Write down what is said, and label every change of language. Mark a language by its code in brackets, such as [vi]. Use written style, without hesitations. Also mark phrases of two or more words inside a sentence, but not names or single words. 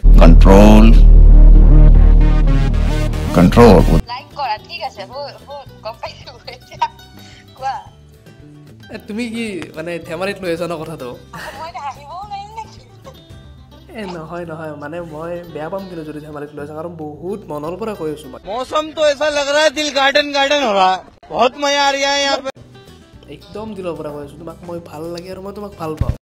[as] কন্ট্ৰল লাইক কৰা ঠিক আছে গম পাইছোঁ এতিয়া কোৱা তুমি কি মানে ধেমালিত লৈ আছা ন কথাটো মই আহিবও নাই নেকি নহয় মানে মই বেয়া পাম কিন্তু যদি ধেমালিত লৈ আছা কাৰণ বহুত মনৰ পৰা কৈ আছোঁ মই [hi] मौसम तो ऐसा लग रहा है दिल गार्डन गार्डन हो रहा है बहुत मजा आ रहा है यहाँ पे [as] একদম দিলৰ পৰা কৈ আছোঁ তোমাক মই ভাল লাগে আৰু মই তোমাক ভাল পাওঁ